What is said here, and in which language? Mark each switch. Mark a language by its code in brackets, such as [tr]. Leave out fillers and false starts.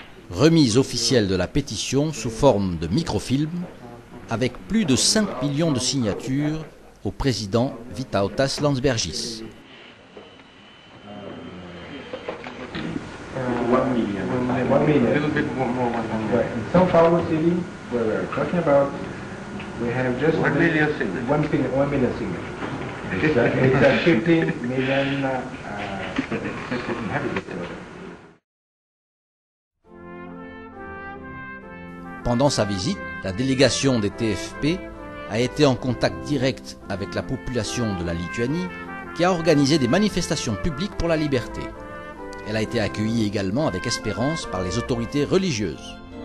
[fr] Remise officielle de la pétition sous forme de microfilm avec plus de 5 millions de signatures au président Vytautas Landsbergis. [en] 1 million. 1 million. A little bit more. Right. In São Paulo city, where we're talking about, we have just 1 million signatures. 1 million signatures. It's a 15 million inhabitants. [fr] Pendant sa visite, la délégation des TFP a été en contact direct avec la population de la Lituanie qui a organisé des manifestations publiques pour la liberté. Elle a été accueillie également avec espérance par les autorités religieuses.